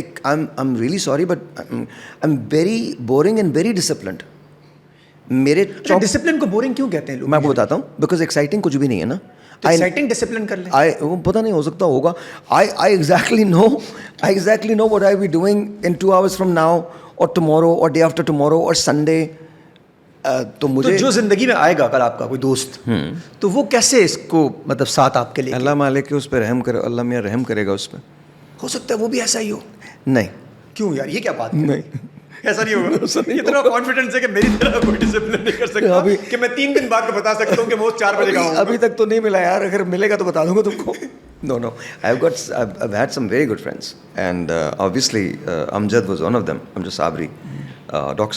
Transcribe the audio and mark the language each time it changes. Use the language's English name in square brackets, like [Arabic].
[English] I'm really sorry but I'm very boring and very disciplined. [Urdu] میرے discipline کو boring کیوں کہتے ہیں لوگ؟ میں آپ کو بتاتا ہوں, بیکاز ایکسائٹنگ کچھ بھی نہیں ہے نا. ایکسائٹنگ ڈسپلن کر لیں. وہ پتہ نہیں ہو سکتا ہوگا. [English] I exactly know what I'll be doing in 2 hours from now or tomorrow or day after tomorrow or Sunday. [Urdu] تو مجھے جو زندگی میں آئے گا کل آپ کا کوئی دوست, تو وہ کیسے اس کو مطلب ساتھ آپ کے لیے, اللہ مالک کہ اس پہ رحم کرے, اللہ میاں رحم کرے گا اس پہ. ہو سکتا ہے وہ بھی ایسا ہی ہو. نہیں کیوں یار, یہ کیا بات ہے؟ نہیں, ایسا نہیں ہوگا. اتنا کانفیڈنس ہے کہ میری طرح کوئی ڈسپلن نہیں کر سکتا کہ میں 3 دن بعد بتا سکتا ہوں کہ وہ 4 بجے کا ہوں. ابھی تک تو نہیں ملا یار, اگر ملے گا تو بتا دوں گا تم کو. [English] No, I've had some very good friends and obviously Amjad was one of them, Amjad Sabri, Dr.